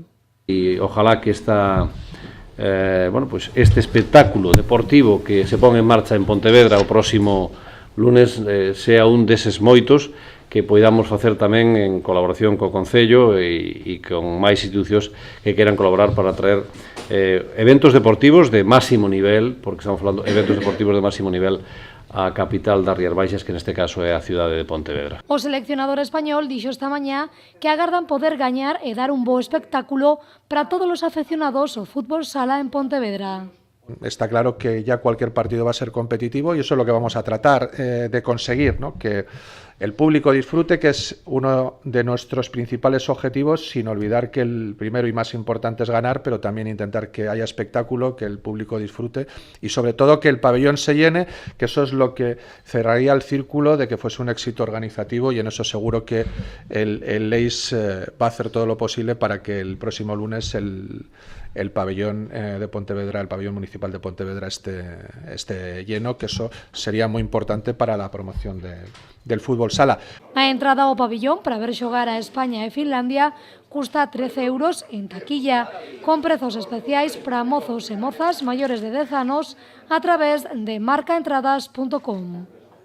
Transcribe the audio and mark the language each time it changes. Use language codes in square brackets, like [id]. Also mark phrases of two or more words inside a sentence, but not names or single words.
[gl] E ojalá que este espectáculo deportivo que se pon en marcha en Pontevedra o próximo [es] lunes sea [gl] un deses moitos que poidamos facer tamén en colaboración co Concello e con máis institucións que queran colaborar para traer eventos deportivos de máximo nivel, porque estamos falando de eventos deportivos de máximo nivel a capital das Rías Baixas, que neste caso é a cidade de Pontevedra. O seleccionador español dixo esta mañá que agardan poder gañar e dar un bo espectáculo para todos os afeccionados ao fútbol sala en Pontevedra. [es] Está claro que ya cualquier partido va a ser competitivo y eso es lo que vamos a tratar de conseguir, ¿no? Que el público disfrute, que es uno de nuestros principales objetivos, sin olvidar que el primero y más importante es ganar, pero también intentar que haya espectáculo, que el público disfrute y sobre todo que el pabellón se llene, que eso es lo que cerraría el círculo de que fuese un éxito organizativo, y en eso seguro que el LEIS va a hacer todo lo posible para que el próximo lunes el pabellón de Pontevedra, el pabellón municipal de Pontevedra esté lleno, que eso sería muy importante para la promoción del fútbol sala. [gl] A entrada ao pabillón para ver xogar a España e Finlandia custa 13 euros en taquilla, con prezos especiais para mozos e mozas maiores de 10 anos a través de marcaentradas.com.